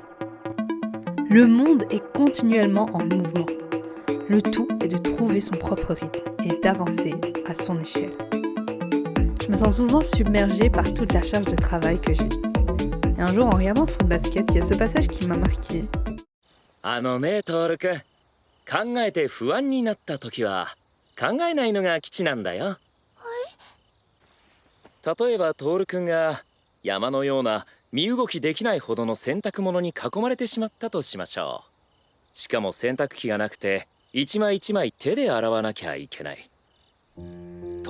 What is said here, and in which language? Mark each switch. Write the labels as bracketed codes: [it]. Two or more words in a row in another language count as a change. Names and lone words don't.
[fr] Le monde est continuellement en mouvement. Le tout est de trouver son propre rythme et d'avancer à son échelle. Je me sens souvent submergée par toute la charge de travail que j'ai. Et un jour, en regardant Full Basket, il y a ce passage qui m'a marqué. [ja] トールくん、考えて不安になった時は考えないのが基地なんだよ。はい。例えばトールくんが山のような身動きできないほどの洗濯物に囲まれてしまったとしましょう。しかも洗濯機がなくて一枚一枚手で洗わなきゃいけない。